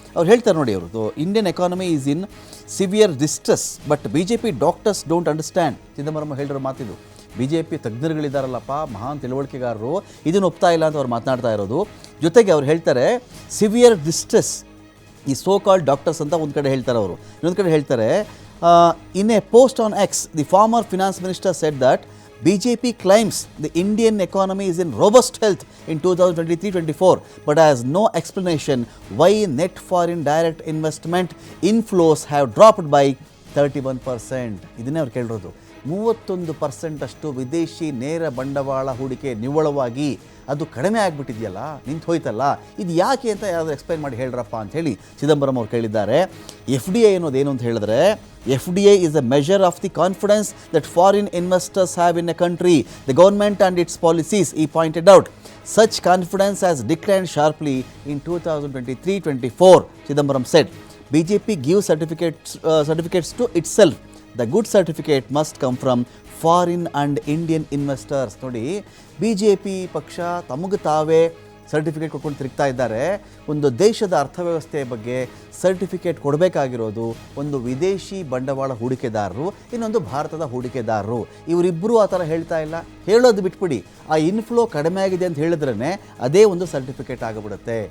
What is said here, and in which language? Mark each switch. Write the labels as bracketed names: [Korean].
[Kannada] ಅವ್ರು ಹೇಳ್ತಾರೆ ನೋಡಿ, ಅವರು [English] Indian economy is in severe distress but BJP doctors don't understand. [Kannada] Chidambaram ಹೇಳಿರೋ ಮಾತಿದು. BJP ತಜ್ಞರುಗಳಿದ್ದಾರಲ್ಲಪ್ಪ, ಮಹಾನ್ ತಿಳುವಳಿಕೆಗಾರರು, ಇದನ್ನು ಒಪ್ತಾ ಇಲ್ಲ ಅಂತ ಅವ್ರು ಮಾತನಾಡ್ತಾ ಇರೋದು. ಜೊತೆಗೆ ಅವ್ರು ಹೇಳ್ತಾರೆ [English] severe distress, [Kannada] ಈ [English] so called doctors [Kannada] ಅಂತ ಒಂದು ಕಡೆ ಹೇಳ್ತಾರೆ ಅವರು. ಇನ್ನೊಂದು ಕಡೆ ಹೇಳ್ತಾರೆ, [English] in a post on X, the former finance minister said that BJP claims the Indian economy is in robust health in 2023-24 but has no explanation why net foreign direct investment inflows have dropped by 31%. [Kannada] ಇದನ್ನೇ ಅವ್ರು ಕೇಳಿರೋದು. 31% ಅಷ್ಟು ವಿದೇಶಿ ನೇರ ಬಂಡವಾಳ ಹೂಡಿಕೆ ನಿವ್ವಳವಾಗಿ ಅದು ಕಡಿಮೆ ಆಗಿಬಿಟ್ಟಿದೆಯಲ್ಲ, ನಿಂತು ಹೋಯ್ತಲ್ಲ, ಇದು ಯಾಕೆ ಅಂತ ಯಾರಾದರೂ ಎಕ್ಸ್ಪ್ಲೈನ್ ಮಾಡಿ ಹೇಳ್ರಪ್ಪ ಅಂಥೇಳಿ ಚಿದಂಬರಂ ಅವ್ರು ಕೇಳಿದ್ದಾರೆ. FDI ಅನ್ನೋದೇನು ಅಂತ ಹೇಳಿದ್ರೆ, [English] FDI is a measure of the confidence that foreign investors have in a country, the government and its policies, he pointed out. Such confidence has declined sharply in 2023-24, Chidambaram said. BJP gives certificates to itself. The good certificate must come from foreign and Indian investors. [Kannada] ನೋಡಿ, BJP ಪಕ್ಷ ತಮಗೆ ತಾವೇ certificate ಕೊಟ್ಕೊಂಡು ತಿರುಗ್ತಾ ಇದ್ದಾರೆ. ಒಂದು ದೇಶದ ಅರ್ಥವ್ಯವಸ್ಥೆಯ ಬಗ್ಗೆ ಸರ್ಟಿಫಿಕೇಟ್ ಕೊಡಬೇಕಾಗಿರೋದು ಒಂದು ವಿದೇಶಿ ಬಂಡವಾಳ ಹೂಡಿಕೆದಾರರು, ಇನ್ನೊಂದು ಭಾರತದ ಹೂಡಿಕೆದಾರರು. ಇವರಿಬ್ಬರೂ ಆ ಥರ ಹೇಳ್ತಾ ಇಲ್ಲ. ಹೇಳೋದು ಬಿಟ್ಬಿಡಿ, ಆ ಇನ್ಫ್ಲೋ ಕಡಿಮೆ ಆಗಿದೆ ಅಂತ ಹೇಳಿದ್ರೇ ಅದೇ ಒಂದು ಸರ್ಟಿಫಿಕೇಟ್ ಆಗಿಬಿಡುತ್ತೆ.